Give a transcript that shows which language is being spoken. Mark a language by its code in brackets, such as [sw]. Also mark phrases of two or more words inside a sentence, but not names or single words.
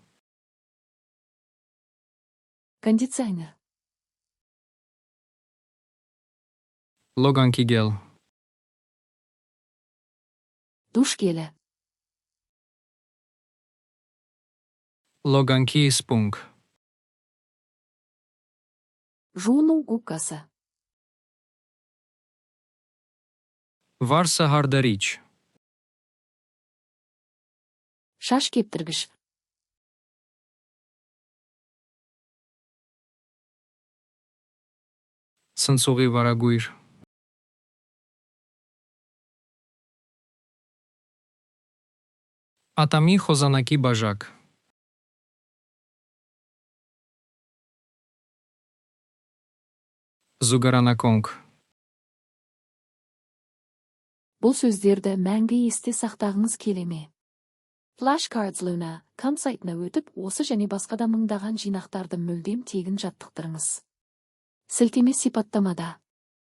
[kk] Кондиционер. [hy] Լոգանքի գել. [kk] Душ гелі. [hy] Լոգանքի սպունգ. [kk] Жуыну губкасы. [hy] Վարսը հարդարիչ. [kk] Шаш кептіргіш. [hy] Սնցուղի վարագույր. Ատամի խոզանակի բաժակ. Զուգարանակոնք. [kk] Бұл сөздерді мәңгі есте сақтағыңыз келе ме? Flashcards Luna.com сайтына өтіп, осы және басқа да мыңдаған жинақтарды мүлдем тегін жаттықтырыңыз. Сілтеме сипаттамада.